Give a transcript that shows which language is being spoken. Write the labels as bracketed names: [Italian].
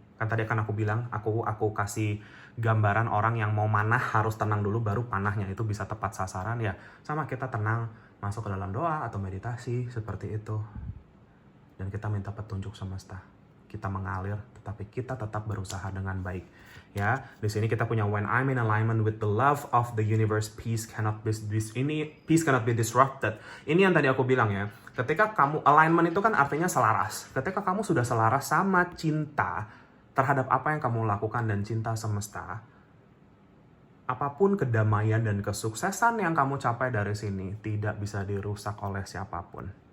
[Indonesian] Kan tadi akan aku bilang, aku kasih gambaran orang yang mau manah harus tenang dulu, baru panahnya itu bisa tepat sasaran. Ya, sama kita tenang, masuk ke dalam doa atau meditasi, seperti itu. Dan kita minta petunjuk semesta. Kita mengalir, tetapi kita tetap berusaha dengan baik. Ya, di sini kita punya [English] when I'm in alignment with the love of the universe, peace cannot be disrupted. [Indonesian] Ini yang tadi aku bilang ya. Ketika kamu alignment itu kan artinya selaras. Ketika kamu sudah selaras sama cinta terhadap apa yang kamu lakukan dan cinta semesta, apapun kedamaian dan kesuksesan yang kamu capai dari sini tidak bisa dirusak oleh siapapun.